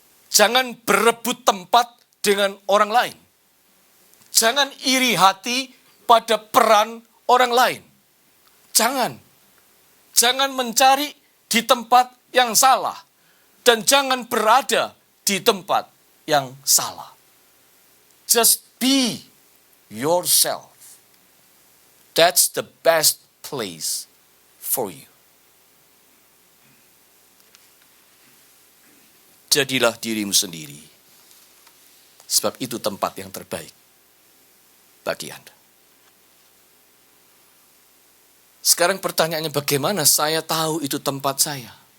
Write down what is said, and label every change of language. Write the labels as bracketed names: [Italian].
[Indonesian] Jangan berebut tempat dengan orang lain. Jangan iri hati pada peran orang lain. Jangan mencari di tempat yang salah. Dan jangan berada di tempat yang salah. [English] Just be yourself. That's the best place for you. [Indonesian] Jadilah dirimu sendiri. Sebab itu tempat yang terbaik bagi Anda. Sekarang pertanyaannya, bagaimana saya tahu itu tempat saya?